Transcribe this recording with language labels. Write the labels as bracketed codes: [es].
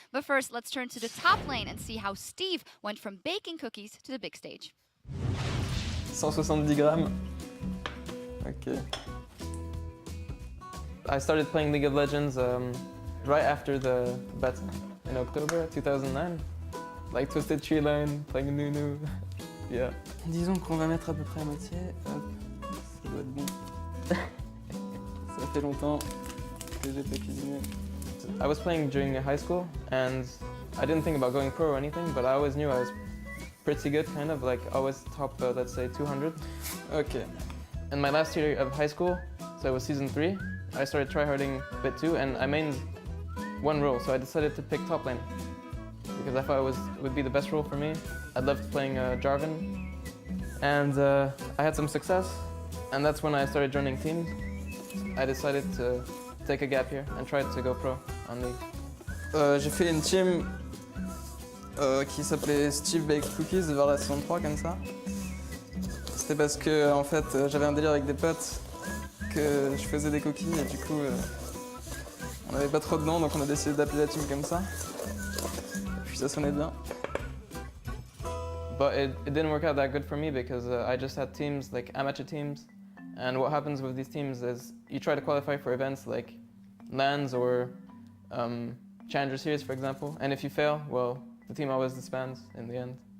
[en] But first, let's turn to the top lane and see how Steve went from baking cookies to the big stage. [fr] 170 grammes. Okay. [en] I started playing League of Legends right after the beta in October 2009. Like Twisted Tree Line, playing Nunu. Yeah. [fr] Disons qu'on va mettre à peu près à moitié. Hop, ça doit être bon. Ça fait longtemps que j'ai pas cuisiné. [en] I was playing during high school, and I didn't think about going pro or anything, but I always knew I was pretty good, kind of, like always top, let's say, 200. Okay. In my last year of high school, so it was season 3, I started tryharding a bit too, and I mained 1 role, so I decided to pick top lane, because I thought it would be the best role for me. I loved playing Jarvan, and I had some success, and that's when I started joining teams. I decided to take a gap here and try to go pro on League. [fr] J'ai fait une team qui s'appelait Steve Baked Cookies vers la saison 3 comme ça. C'était parce que en fait j'avais un délire avec des potes que je faisais des cookies et du coup on n'avait pas trop de noms donc on a décidé d'appeler la team comme ça. Et puis ça sonnait bien. [en] But it didn't work out that good for me because I just had teams, like amateur teams, and what happens with these teams is you try to qualify for events like LANs or Challenger Series, for example, and if you fail, well, the team always disbands in the end.